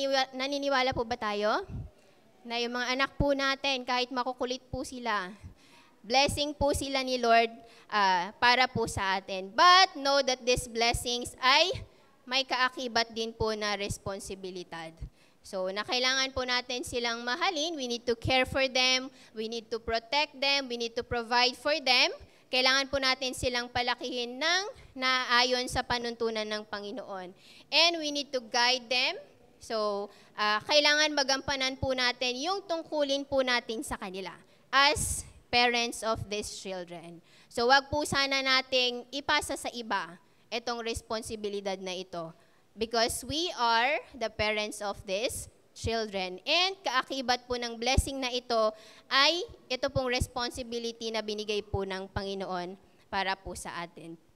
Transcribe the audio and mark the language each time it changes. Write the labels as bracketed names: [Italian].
[Filipino] Naniniwala po ba tayo? Na yung mga anak po natin, kahit makukulit po sila, blessing po sila ni Lord para po sa atin. [English] But know that these blessings [Filipino] ay may kaakibat din po na responsibilidad. [English] So, [Filipino] na kailangan po natin silang mahalin. [English] We need to care for them. We need to protect them. We need to provide for them. [Filipino] Kailangan po natin silang palakihin ng naayon sa panuntunan ng Panginoon. [English] And we need to guide them. [Filipino] So, kailangan magampanan po natin yung tungkulin po natin sa kanila [English] as parents of these children. [Filipino] So, wag po sana nating ipasa sa iba itong responsibilidad na ito. [English] Because we are the parents of these children. [Filipino] And kaakibat po ng blessing na ito ay ito pong responsibility na binigay po ng Panginoon para po sa atin.